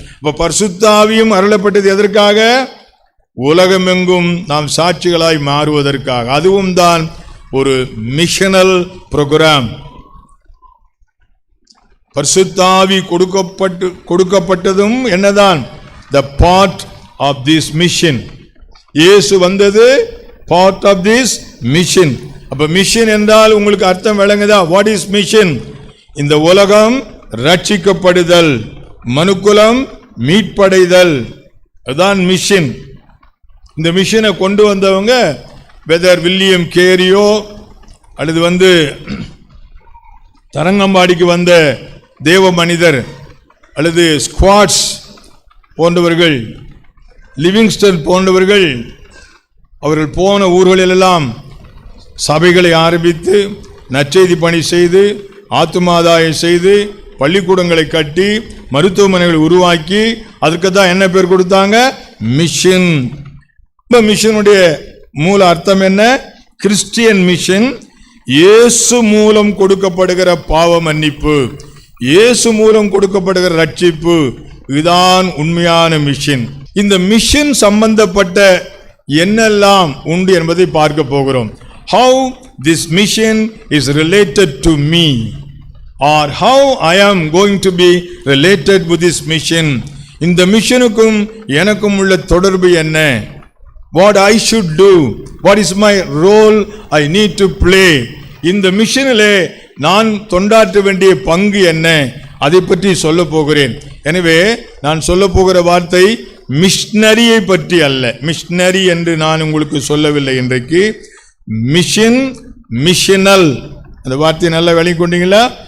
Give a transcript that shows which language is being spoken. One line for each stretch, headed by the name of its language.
Tamil: இப்ப பரிசுத்த ஆவியும் அருளப்பட்டது எதற்காக? உலகமெங்கும் நாம் சாட்சிகளாய் மாறுவதற்காக. அதுவும் தான் ஒரு மிஷனல் புரோகிராம். பரிசுத்த ஆவி கொடுக்கப்பட்டதும் என்னதான்?
English: the part of this mission.
Tamil: இயேசு வந்தது
English: part of this mission.
Tamil: அப்ப மிஷன் என்றால் உங்களுக்கு அர்த்தம் விளங்குதா?
English: what is mission?
Tamil: இந்த உலகம் ரட்சிக்கப்படுதல், மனுக்குலம் மீட்படைதல், அதுதான் மிஷன். இந்த மிஷனை கொண்டு வந்தவங்க வெதர் வில்லியம் கேரியோ அல்லது தரங்கம்பாடிக்கு வந்த தேவ மனிதர் அல்லது ஸ்குவாட்ஸ் போன்றவர்கள், லிவிங்ஸ்டன் போன்றவர்கள், அவர்கள் போன ஊர்களிலெல்லாம் சபைகளை ஆரம்பித்து நற்செய்தி பணி செய்து ஆத்துமாதாயம் செய்து பள்ளிக்கூடங்களை கட்டி மருத்துவமனைகளை உருவாக்கி அதற்கு தான் என்ன பேர் கொடுத்தாங்க? மிஷன். மிஷனுடைய மூல அர்த்தம் என்ன? Christian mission. இயேசு மூலம் கொடுக்கப்படுகிற பாவ மன்னிப்பு, இயேசு மூலம் கொடுக்கப்படுகிற ரட்சிப்பு, இதுதான் உண்மையான மிஷன். இந்த மிஷன் சம்பந்தப்பட்ட என்னெல்லாம் உண்டு என்பதை பார்க்க போகிறோம்.
English: How this mission is related to me, or how I am going to be related with this mission.
Tamil: இந்த மிஷனுக்கும் எனக்கும் உள்ள தொடர்பு என்ன?
English: What I should do, what is my role I need to play.
Tamil: இந்த மிஷனிலே நான் தொண்டாற்ற வேண்டிய பங்கு என்ன, அதை பற்றி சொல்ல போகிறேன். எனவே நான் சொல்ல போகிற வார்த்தை மிஷனரியை பற்றி அல்ல. மிஷனரி என்று நான் உங்களுக்கு சொல்லவில்லை இன்றைக்கு. மிஷன், மிஷனல், அந்த வார்த்தையை நல்லா விளங்கி கொண்டீங்களா?